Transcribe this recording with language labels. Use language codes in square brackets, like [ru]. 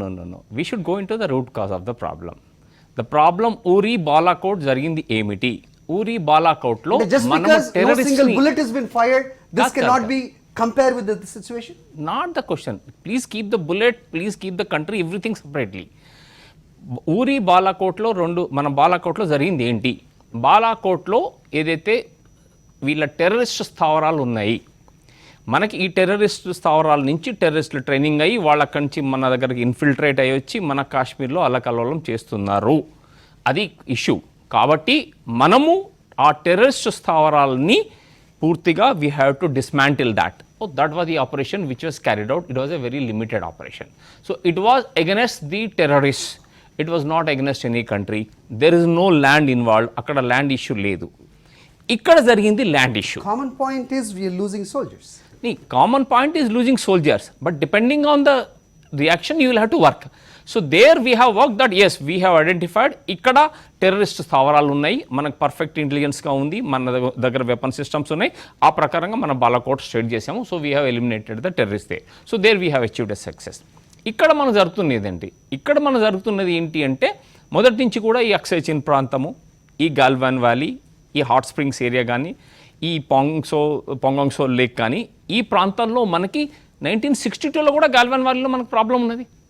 [en] No we should go into the root cause of the problem. [te] The problem ఊరి బాలాకోట్ జరిగింది ఏమిటి? ఊరి బాలాకోట్లో [en] just because no single bullet has been fired, this cannot be compared with the situation. Not the question. Please keep the bullet, please keep the country, everything separately. [te] ఊరి బాలాకోట్లో మన బాలాకోట్లో జరిగింది ఏంటి? బాలాకోట్లో ఏదైతే వీళ్ళ టెర్రరిస్ట్ స్థావరాలు ఉన్నాయి, మనకి ఈ టెర్రరిస్ట్ స్థావరాల నుంచి టెర్రరిస్టులు ట్రైనింగ్ అయ్యి వాళ్ళక్కడి నుంచి మన దగ్గరికి ఇన్ఫిల్ట్రేట్ అయ్యి వచ్చి మన కాశ్మీర్లో అల్లకల్లోలం చేస్తున్నారు. అది ఇష్యూ. కాబట్టి మనము ఆ టెర్రరిస్ట్ స్థావరాలని పూర్తిగా [en] We have to dismantle that. So that was the operation which was carried out. It was a very limited operation. So it was against the terrorists. It was not against any country. There is no land involved. [te] Akkada land issue ledu. Ikkada jarigindi land issue. [en] Common point is we are losing soldiers. Common point is losing soldiers. But depending on the reaction, you will have to work. So there we have worked that yes, we have identified [te] ikkada terrorist స్థావరాలు ఉన్నాయి, మనకు perfect ఇంటెలిజెన్స్గా ఉంది, మన దగ్గర weapon systems ఉన్నాయి, ఆ ప్రకారంగా మనం బాలాకోట్ స్ట్రేట్ చేసాము. [en] So we have eliminated the terrorist they. So there we have achieved a success. [te] ఇక్కడ మనం జరుగుతున్నది ఏంటి అంటే మొదటి నుంచి కూడా ఈ అక్సై చిన్ ప్రాంతము, ఈ గాల్వాన్ వ్యాలీ, ఈ హాట్ స్ప్రింగ్స్ ఏరియా కానీ, ఈ పొంగాంగ్సో లేక్ కానీ, ఈ ప్రాంతంలో మనకి 1962లో కూడా గాల్వాన్ వ్యాలీలో మనకు ప్రాబ్లం ఉన్నది.